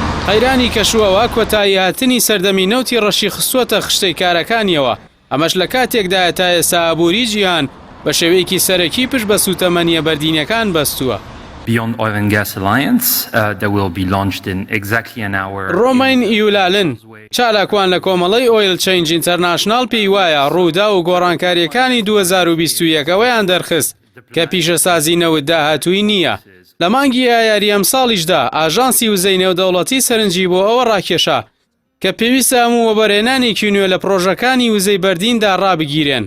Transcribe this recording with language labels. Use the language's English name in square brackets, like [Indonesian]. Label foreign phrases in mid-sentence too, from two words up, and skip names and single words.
[Central Kurdish] قەیرانی کەشووەوە کۆتایی هاتنی سەردەمی نەوتی ڕەشی خستووەتە خشتەی کارەکانیەوە. ئەمەش لە کاتێکدایە تا ئێستا ئابووری جیهان بە شێوەیەکی سەرەکی پشت بە سوتەمەنیە بەردینەکان بەستووە. [English] Beyond Oil and Gas Alliance that will be launched in exactly an hour. [Central Kurdish] ڕۆمین ئیولالن چالاکوان لە کۆمەڵەی ئۆیل چێنج ئینتەرناشنال پێی وایە ڕوودا و گۆڕانکاریەکانی 2021ەوەیان دەرخست کە پیشەسازی نەوت داهاتووی نییە. لە مانگی یاری ئەم ساڵیشدا ئاژانسی وزەی نێودەوڵەتی سەرنجی بۆ ئەوە ڕاکێشا کە پێویستە هەموو وەبەرهێنانێکی نوێ لە پرۆژەکانی وزەی بەردیندا ڕابگیرێن.